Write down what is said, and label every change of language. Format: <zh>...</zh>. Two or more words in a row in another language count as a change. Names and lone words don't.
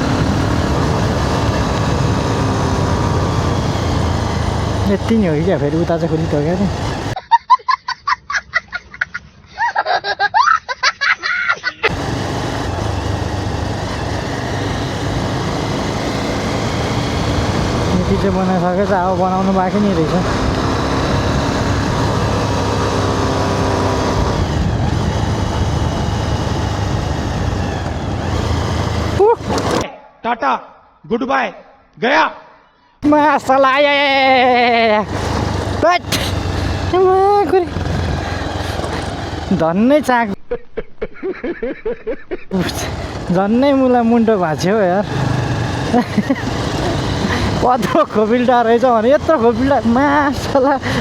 <ne>यति नै हो कि क्या फेरि उता चाहिँ खुली क्या नि यति चाहिँ बनाइसकेको छ अब बनाउनु बाँकी नै रहेछ</ne> <hi>टाटा</hi> <en>good bye</en> <hi>गया</hi> <ne>मासला झन्नै चाक झन्नै मुला मुन्टो भाँच्यो यार कत्रो खोपिल्टा रहेछ भने यत्रो खोपिल्टा मासला</ne>